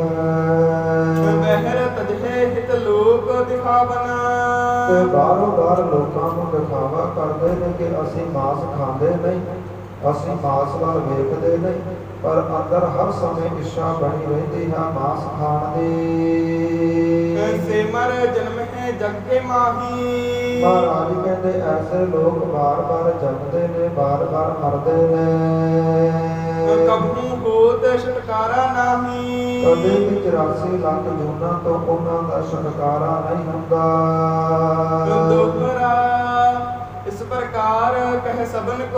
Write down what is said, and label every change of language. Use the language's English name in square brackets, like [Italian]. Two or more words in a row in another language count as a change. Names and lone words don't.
[Punjabi] ਬਹਿਰ ਤਜਹੇ ਹਿਤ ਲੋਕ ਦਿਖਾਵਨ। ਤੇ ਬਾਹਰੋਂ ਬਾਹਰ ਲੋਕਾਂ ਨੂੰ ਦਿਖਾਵਾ ਕਰਦੇ ਨੇ ਕਿ ਅਸੀਂ ਮਾਸ ਖਾਂਦੇ ਨਹੀਂ, ਅਸੀਂ ਮਾਸ ਵੱਲ ਵੇਖਦੇ ਨਹੀਂ, ਪਰ ਅੰਦਰ ਹਰ ਸਮੇਂ ਇੱਛਾ ਬਣੀ ਰਹਿੰਦੀ ਹੈ ਮਾਸ ਖਾਣ ਦੀ। ਸੇ ਮਰ ਜਨਮ ਹੈ हैं जग के माही। ਮਹਾਰਾਜ ਕਹਿੰਦੇ ਐਸੇ ਲੋਕ ਬਾਰ-ਬਾਰ ਜੰਮਦੇ ਨੇ, ਬਾਰ-ਬਾਰ ਮਰਦੇ ਨੇ। ਕਬਹੂ ਹੋਤ ਛੁਟਕਾਰਾ ਨਾਹੀ। ਕਦੇ ਵੀ 84 ਲੱਖ ਜੂਨਾਂ ਤੋਂ ਉਹਨਾਂ ਦਾ ਛੁਟਕਾਰਾ ਨਹੀਂ ਹੁੰਦਾ। ਦੋਹਰਾ ਇਸ ਪ੍ਰਕਾਰ ਕਹਿ ਸਭਨ ਕੋ।